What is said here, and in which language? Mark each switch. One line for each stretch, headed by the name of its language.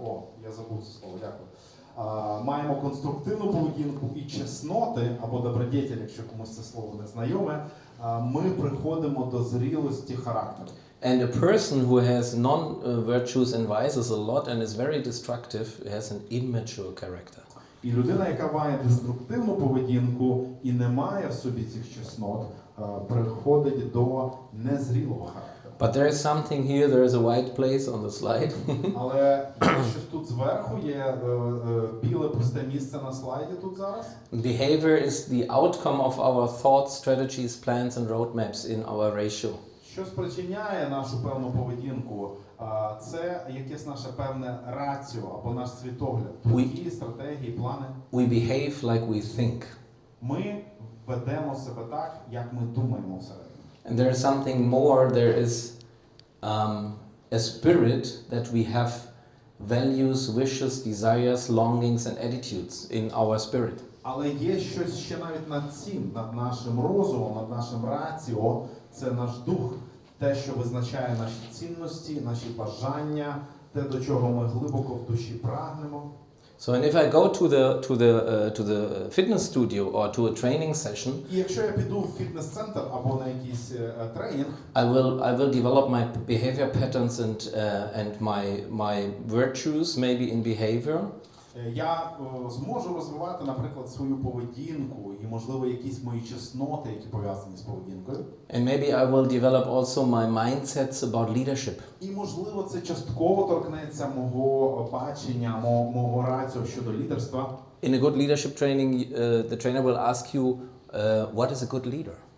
Ukrainian: О, я забув це слово, дякую. Маємо конструктивну поведінку і чесноти, або добродетель, якщо комусь це слово не знайоме, ми приходимо до зрілості характеру.
English: And a person who has non-virtues and vices a lot and is very destructive has an immature character.
Ukrainian: І людина, яка має деструктивну поведінку і не має в собі цих чеснот, приходить до незрілого характеру.
English: But there is something here, there is a white place on the slide.
Ukrainian: Але щось тут зверху є біле пусте місце на слайді тут зараз.
English: Behavior is the outcome of our thoughts, strategies, plans and roadmaps in our ratio.
Ukrainian: Що спричиняє нашу певну поведінку? Це якесь наше певне раціо або наш світогляд. Думки, стратегії, плани.
English: We behave like we think.
Ukrainian: Ми ведемо себе так, як ми думаємо всередині.
English: And there is something more. There is a spirit that we have values, wishes, desires, longings and attitudes in our spirit.
Ukrainian: Але є щось ще навіть над цим, над нашим розумом, над нашим раціо. Це наш дух, те, що визначає наші цінності, наші бажання, те, до чого ми глибоко в душі прагнемо.
English: So, and if I go to the fitness studio or to a training session,
Ukrainian: І якщо я піду в фітнес-центр або на якийсь тренінг,
English: I will develop my behavior patterns and my virtues maybe in behavior.
Ukrainian: я зможу розвивати, наприклад, свою поведінку і, можливо, якісь мої чесноти, які пов'язані з поведінкою.
English: And maybe I will develop also my mindsets about leadership.
Ukrainian: І, можливо, це частково торкнеться мого бачення, мого раціо щодо лідерства.
English: In a good leadership training, the trainer will ask you, what is a good leader?